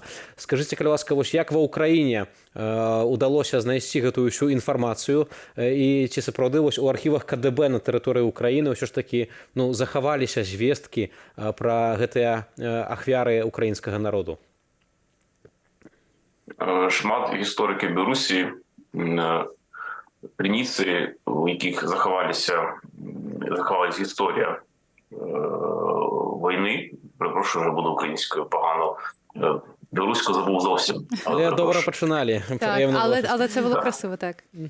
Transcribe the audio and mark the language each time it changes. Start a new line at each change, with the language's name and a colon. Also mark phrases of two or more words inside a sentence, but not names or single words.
Belarusian: Скажыце, калі ласка, вось як ва Украіне удалося знайсці гэтую ўсю інфармацыю і ці сапраўды вось у архівах КДБ на тэрыторыі Украіны ўсё ж такі захаваліся звесткі пра гэтыя ахвяры украінскага народу?
Ukrainian: Шмат гісториків Білорусі, криниці, у яких заховалась історія війни, перепрошую, вже буду українською погано, білоруську забув зовсім. Але добре починали. Так, але це було красиво, так.